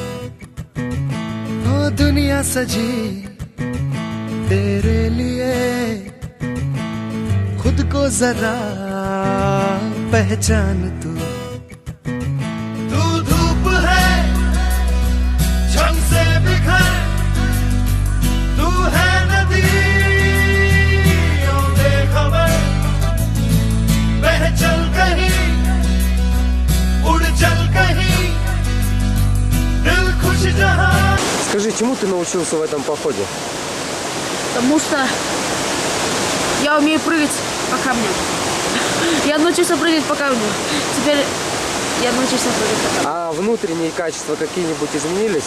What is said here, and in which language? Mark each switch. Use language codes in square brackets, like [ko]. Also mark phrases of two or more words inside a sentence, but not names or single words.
[hi] ओ दुनिया सजी तेरे लिए खुद को जरा पहचान तू धूप है झम से बिखर तू है नदी बेखबर बह चल कहीं उड़ चल कहीं [ru] Скажи, чему ты научился в этом походе? Потому что я умею прыгать по камням. Я научился прыгать по камням. Теперь я научился прыгать по камням. А внутренние качества какие-нибудь изменились?